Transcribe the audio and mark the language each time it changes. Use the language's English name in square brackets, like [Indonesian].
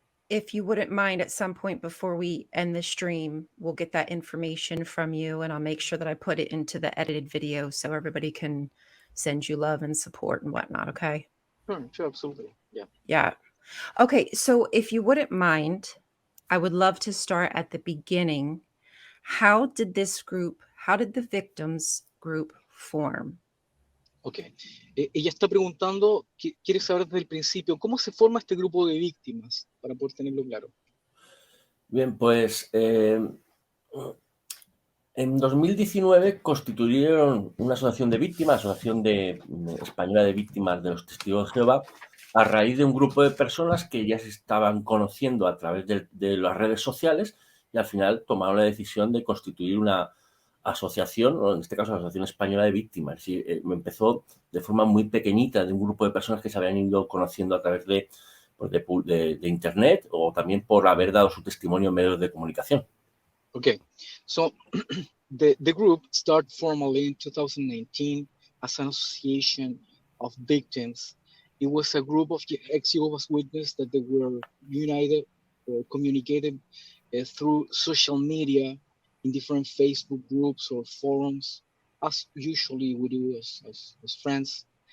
[English] If you wouldn't mind, at some point before we end the stream, we'll get that information from you, and I'll make sure that I put it into the edited video so everybody can send you love and support and whatnot, okay? Sure, absolutely. Yeah. Yeah. Okay, so if you wouldn't mind, I would love to start at the beginning. How did the victims group form? Ok. [Spanish] Ella está preguntando, quiere saber desde el principio, ¿cómo se forma este grupo de víctimas? Para poder tenerlo claro. Bien, pues en 2019 constituyeron una asociación de víctimas, Asociación Española de Víctimas de los Testigos de Jehová, a raíz de un grupo de personas que ya se estaban conociendo a través de las redes sociales y al final tomaron la decisión de constituir una asociación, o en este caso la Asociación Española de Víctimas. Y, empezó de forma muy pequeñita, de un grupo de personas que se habían ido conociendo a través de Internet o también por haber dado su testimonio en medios de comunicación. [English] Okay, so the group started formally in 2019 as an association of victims. It was a group of ex-Jehovah's Witnesses that they were united or communicated through social media in different Facebook groups or forums, as usually we do as friends.